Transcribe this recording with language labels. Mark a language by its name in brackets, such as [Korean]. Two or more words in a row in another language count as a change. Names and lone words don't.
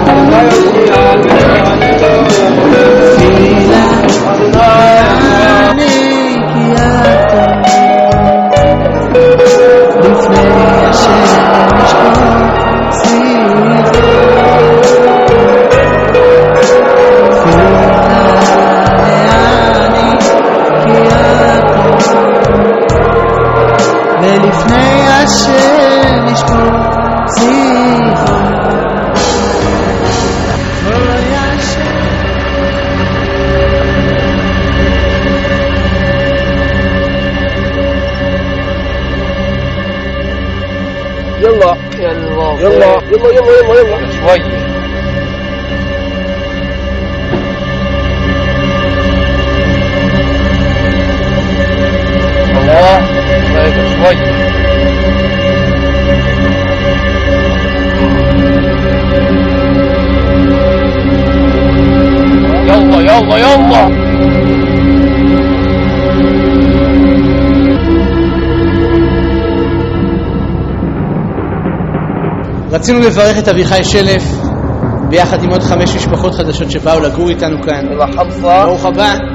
[Hebrew] תפילה לעני כי הטוב לפני השם נשפוך שיחו. ולפני השם נשפוך שיחו. [Arabic] يلا يلا يلا يلا يلا شوي الله شوي يلا يلا يلا [Hebrew] רצינו לברך את אביחי שלף ביחד עם עוד 5 משפחות חדשות שבאו לגור איתנו כאן. ברוך הבא.